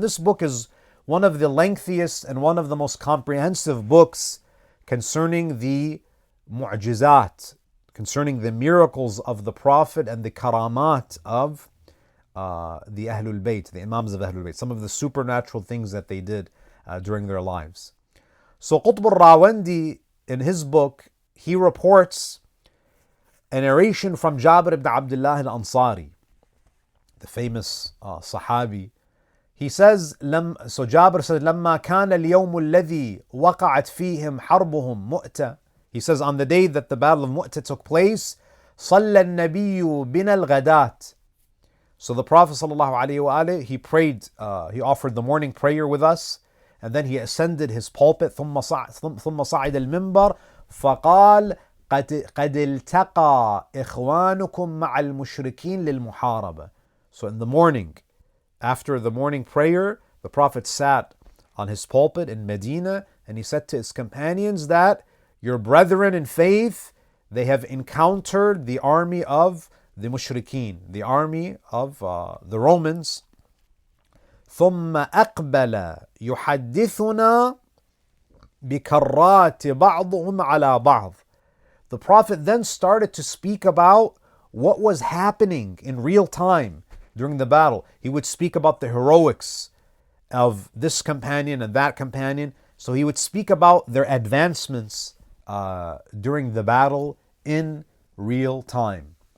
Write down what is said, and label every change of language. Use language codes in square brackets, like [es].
[en] And this book is one of the lengthiest and one of the most comprehensive books concerning the mu'jizat, concerning the miracles of the Prophet and the karamat of the Ahlul Bayt, the Imams of Ahlul Bayt, some of the supernatural things that they did during their lives. So Qutb al-Rawandi, in his book, he reports a narration from Jabir ibn Abdullah al-Ansari, the famous Sahabi. He says, so Jabir says, [ar] لما كان اليوم الذي وقعت فيهم حربهم مؤتة. [en] He says, on the day that the Battle of Mutah took place, [ar] صلى النبي بنا الغداة. [en] So the Prophet ﷺ, he prayed, he offered the morning prayer with us, and then he ascended his pulpit, [ar] ثم صعد المنبر فقال قد التقى إخوانكم مع المشركين للمحاربة. [en] So in the morning, after the morning prayer, the Prophet sat on his pulpit in Medina, and he said to his companions that your brethren in faith, they have encountered the army of the mushrikeen, the army of the Romans. [ar] ثم أقبل يحدثنا بكرات بعضهم على بعض. [en] The Prophet then started to speak about what was happening in real time during the battle. He would speak about the heroics of this companion and that companion. So he would speak about their advancements during the battle in real time.